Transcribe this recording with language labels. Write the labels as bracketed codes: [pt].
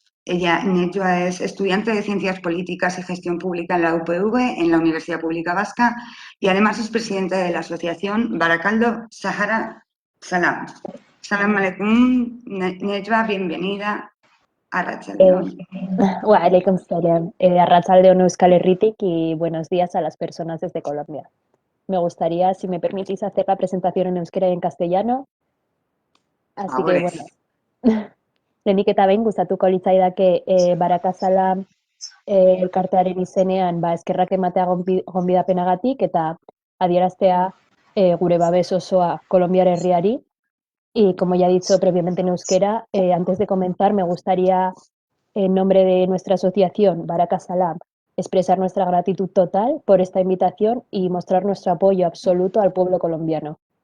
[es] Nejwa es estudiante de Ciencias Políticas y Gestión Pública en la UPV, en la Universidad Pública Vasca, y además es presidenta de la asociación Barakaldo Sahara Salam. [ar] Salam aleikum, [es] Nejwa, bienvenida a Arratsaldeon. [ar] Waalaikum salam. [eu] Arratsaldeon Euskal Herritik [es] y buenos días a las personas desde Colombia. Me gustaría, si me permitís, hacer la presentación en euskera y en castellano. Así que, bueno, [eu] lehenik eta behin gustatuko litzaidake Baraka Salam elkartearen izenean eskerrak ematea gonbidapenagatik eta adieraztea gure babes osoa Kolonbiar herriari. [es] Y como ya he dicho previamente en euskera, antes de comenzar me gustaría, en nombre de nuestra asociación Baraka Salam, expresar nuestra gratitud total por esta invitación y mostrar nuestro apoyo absoluto al pueblo colombiano.